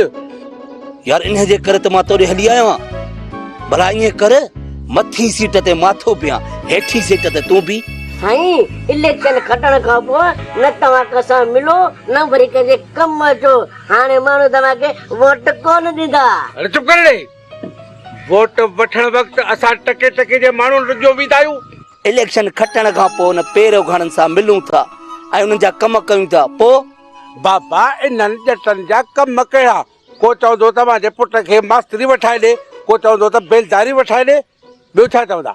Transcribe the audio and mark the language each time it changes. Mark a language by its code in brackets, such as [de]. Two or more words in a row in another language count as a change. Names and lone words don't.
[sd] यार इन जे करे त मां तोड़े हली आयो आहियां। भला ईअं कर, मथी सीट ते मां थो पिया, हेठी सीट ते तूं बि। साईं इलेक्शन खटण खां पोइ न तव्हां कसां मिलो न वरी कंहिंजे कम अचो। हाणे माण्हू तव्हांखे वोट कोन ॾींदा। अरे चुप कर रे। वोट वठण वक़्तु असां टके टके जे माण्हू रुजो बीठा आहियूं। इलेक्शन खटण खां पोइ न पेर उघाड़नि सां मिलूं था ऐं उन्हनि जा कम कयूं था। पोइ बाबा इन्हनि ॼटनि जा कम कहिड़ा? को चवंदो तव्हांजे पुट खे मास्तरी वठाए ॾे, को चवंदो त बेलदारी वठाए ॾे, ॿियो छा चवंदा?